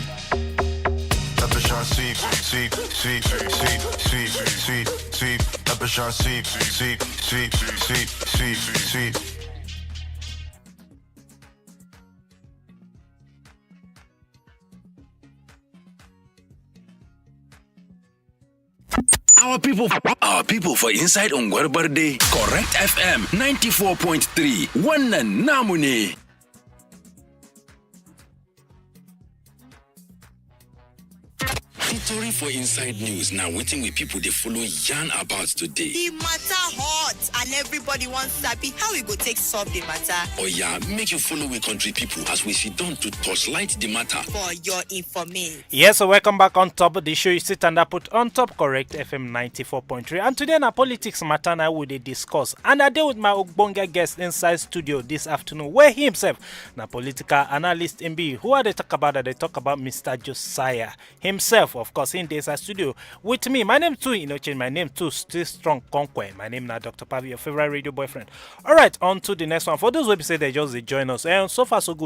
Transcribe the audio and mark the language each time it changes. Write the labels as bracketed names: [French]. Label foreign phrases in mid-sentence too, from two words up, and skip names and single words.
[Nigerian Pidgin] Operation sweep. Operation sweep. Our people for inside Ungwar Barde. [Hausa] Correct FM 94.3. Wannan namu ne. [Nigerian Pidgin] Story for inside news. Now waiting with people they follow yarn about today. The matter hot and everybody wants sabi how we go take solve the matter. Oh yeah, make you follow with country people as we sit down to torchlight the matter. For your information. Yes, so welcome back on top of the show. You sit and I put on top Correct FM 94.3. And today na politics matter now we dey discuss. And I deal with my Ogbonge guest inside studio this afternoon, where he himself na political analyst in B. Who are they talk about? They talk about Mr. Josiah himself, of course, in this studio with me. My name too, you know, change my name too, still strong conquer. My name na Dr. Pavi, your favorite radio boyfriend. All right, on to the next one. For those who say they just join us, and so far so good.